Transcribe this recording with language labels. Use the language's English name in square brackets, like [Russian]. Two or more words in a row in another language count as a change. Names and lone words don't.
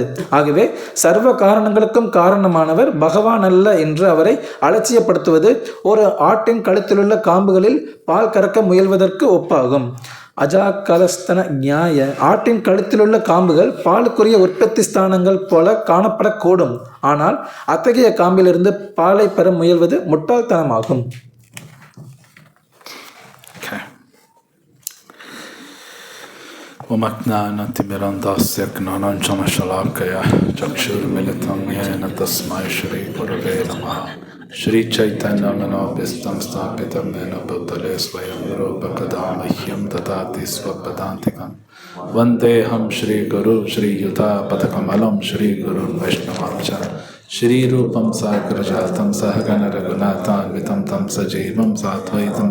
[Tamil] ஆகவே சர்வ காரணங்களுக்கும் காரணமானவர் பகவான் அல்ல என்று அவரை அலட்சியப்படுத்துவது ஒரு ஆட்டின் கழுத்திலுள்ள காம்புகளில் பால் கறக்க முயல்வதற்கு ஒப்பாகும். அஜாகலஸ்தன நியாய, ஆட்டின் கழுத்திலுள்ள காம்புகள் பாலுக்குரிய உற்பத்தி ஸ்தானங்கள் போல காணப்படக்கூடும். ஆனால் அத்தகைய காம்பிலிருந்து பாலை பெற முயல்வது முட்டாள்தனமாகும். [Sanskrit] ओमज्ञानतिमिरान्धस्य ज्ञानाञ्जनशलाकया चक्षुरुन्मीलितं येन तस्मै श्री गुरवे नमः. श्री चैतन्य मनोऽभीष्टं स्थापितं येन भूतले स्वयं रूप कदामह्यं ददाति स्वपदान्तिकम् वन्देऽहं श्री गुरु श्री युत पदकमलं श्री गुरु वैष्णवांश्च श्री रूपं साग्रजातं सहगण रघुनाथान् वितं तं सजीवं साद्वैतं